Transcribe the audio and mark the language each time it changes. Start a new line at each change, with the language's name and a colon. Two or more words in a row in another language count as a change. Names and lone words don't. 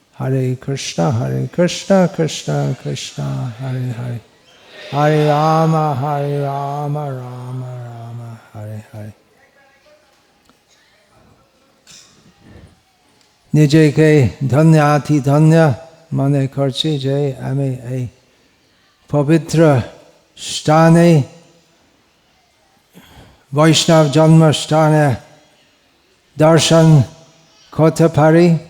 Sanskrit: Hare Krishna, Krishna Krishna, Hare Hare. Hare Rama, Rama Rama, Hare Hare.
Bangla: নিজেকে ধন্য আতি ধন্য মনে করছি যে আমি এই পবিত্র স্থানে বৈষ্ণব জন্মস্থানে দর্শন করতে পারি।